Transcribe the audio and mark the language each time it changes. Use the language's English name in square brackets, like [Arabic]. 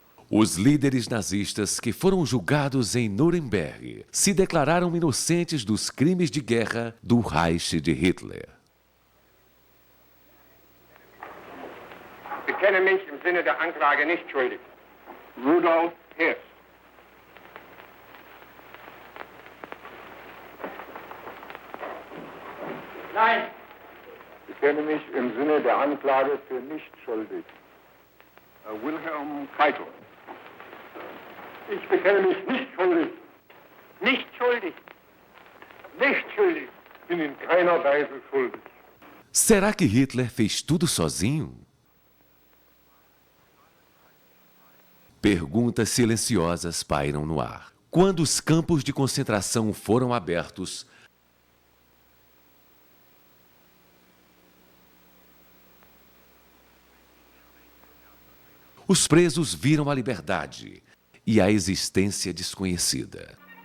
[Portuguese] Os líderes nazistas que foram julgados em Nuremberg se declararam inocentes dos crimes de guerra do Reich de Hitler. [German] Bekenne mich im Sinne der Anklage nicht schuldig. Rudolf Hess. Nein. Bekenne mich im Sinne der Anklage für nicht schuldig. Wilhelm Keitel. Ich bekenne mich nicht schuldig. Nicht schuldig. Nicht schuldig. Bin in keiner Weise schuldig. [Portuguese] Será que Hitler fez tudo sozinho? Perguntas silenciosas pairam no ar. Quando os campos de concentração foram abertos, os presos viram a liberdade e a existência desconhecida.